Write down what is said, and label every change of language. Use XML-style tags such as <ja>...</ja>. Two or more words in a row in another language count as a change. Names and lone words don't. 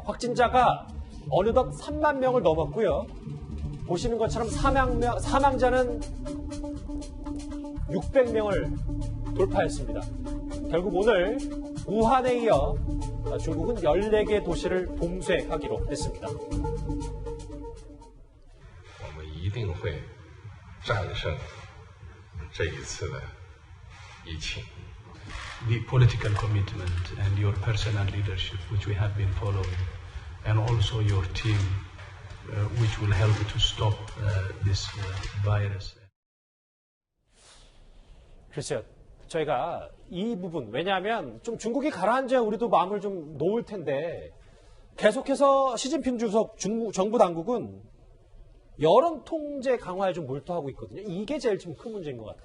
<ko>확진자가 어느덧 3만 명을 넘었고요. 보시는 것처럼 사망자는 600명을 돌파했습니다. 결국 오늘 우한에 이어 중국은 14개 도시를 봉쇄하기로 했습니다.</ko> <zh>我们一定会战胜这一次的疫情。</zh> <en>The political commitment and your personal leadership, which we have been following, and also your team, which will help to stop this virus.</en> <ko>글쎄요. 저희가 이 부분, 왜냐하면 좀 중국이 가라앉아야 우리도 마음을 좀 놓을 텐데 계속해서 시진핑 주석 정부 당국은 여론 통제 강화에 좀 몰두하고 있거든요. 이게 제일 좀 큰 문제인 것 같아요.</ko>